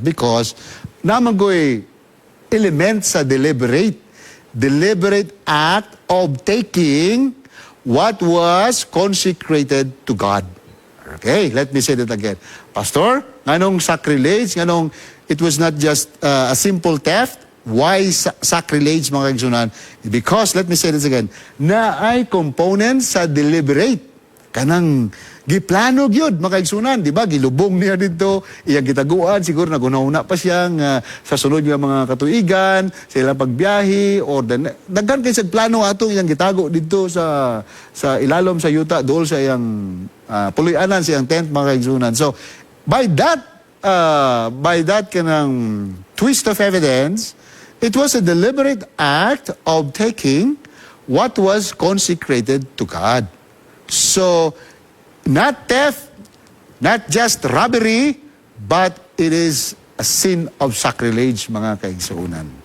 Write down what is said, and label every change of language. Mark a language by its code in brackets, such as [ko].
[en] Because [ceb] namagoy [en] element sa deliberate act of taking what was consecrated to God. Okay, let me say that again. Pastor, [ceb] nganong [en] sacrilege? [ceb] Nganong [en] it was not just a simple theft? Why sacrilege, [ceb] mga kaigsunan? [en] Because, let me say this again, [ceb] na ay [en] component sa deliberate. [ceb] Kanang giplano gyud, mga kaigsunan, di ba? Gilubong niya dito, iyang gitaguan, siguro nagunahuna pa siya sa sunod nga mga katuigan, sa ilang pagbiyahe, or daghan kay sa plano ato iyang gitago dito sa ilalom sa yuta, dool sa iyang puloy-anan, sa iyang tent, mga kaigsunan. [en] So, by that [ceb] kanang [en] twist of evidence, it was a deliberate act of taking what was consecrated to God. So, not theft, not just robbery, but it is a sin of sacrilege, [ceb] mga kaigsunan.